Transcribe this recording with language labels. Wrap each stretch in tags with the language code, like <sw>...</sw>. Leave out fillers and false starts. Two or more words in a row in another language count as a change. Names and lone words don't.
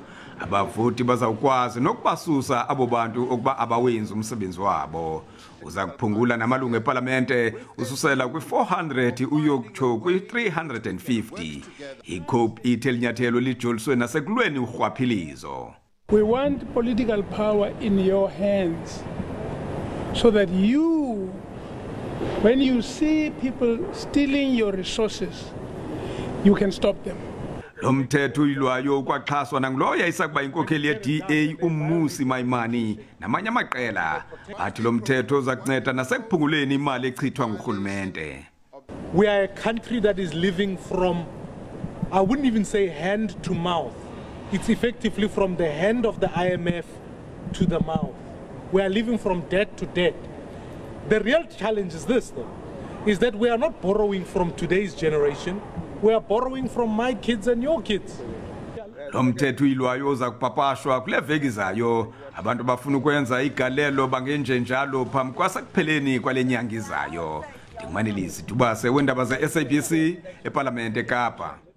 <xh>Abavoti bazawukwazi nokubasusa abo bantu ukuba abawenzi umsebenzi wabo. Uza kuphungula namalungu ePhalamende ususela kwi400 uyokutsho kwi350. Ikhophu ithe linyathelo lijoliswe nasekulweni urhwaphilizo.</xh> <en>We want political power in your hands so that you, when you see people stealing your resources, you can stop them.</en> <xh>Lomthethho ilwayo kwaxhaswa nanguloya isakuba inkokheli yeDA uMmusi Maimani namanye amaqela athi lomthetho uzakunceda nasekuphunguleni imali echithwa ngurhulumente.</xh> <en>We are a country that is living from, I wouldn't even say hand to mouth. It's effectively from the hand of the IMF to the mouth. We are living from debt to debt. The real challenge is this, though, is that we are not borrowing from today's generation. We are borrowing from my kids and your kids.</en> <xh>Lomthetho ilwayo zakupapashwa kule veki izayo. Abantu bafuna ukwenza igalelo bangenje njalo phambi kwasekupheleni kwalenyanga izayo. Ndingumanelisi Dubase weendaba ze SABC ePhalamende eKapa.</xh>